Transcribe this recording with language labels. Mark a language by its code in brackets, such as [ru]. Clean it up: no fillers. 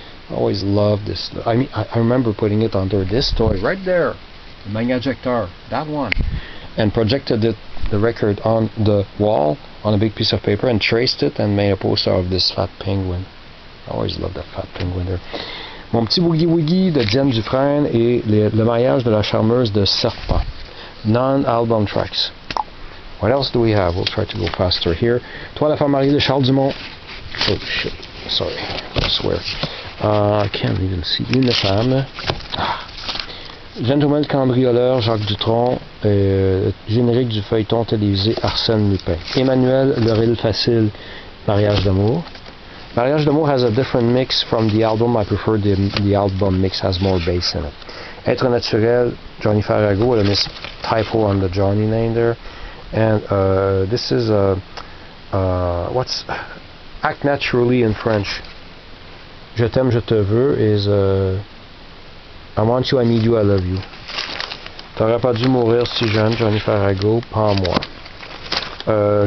[en] I always loved this. I mean, I remember putting it under this toy right there, the Magnajector, that one, and projected the record on the wall on a big piece of paper and traced it and made a poster of this fat penguin. I always loved that fat penguin there. [fr] Mon petit Boogie Woogie de Diane Dufresne et le mariage de la charmeuse de Serpent. [en] Non-album tracks. What else do we have? We'll try to go faster here. [fr] Toi la femme mariée de Charles Dumont. [en] Oh shit, sorry, I swear. I can't even see. Une femme. Gentleman cambrioleur, Jacques Dutronc, [fr] générique du feuilleton télévisé Arsène Lupin. Emmanuel Loril Facile, Mariage d'amour. [en] Mariage d'amour has a different mix from the album. I prefer the album mix, has more bass in it. Être naturel, Johnny Farago, with a miss typo on the Johnny name there. And this is what's Act Naturally in French. Je t'aime, je te veux is I want you, I need you, I love you. [fr] T'aurais pas dû mourir si jeune, Johnny Farago, pas moi.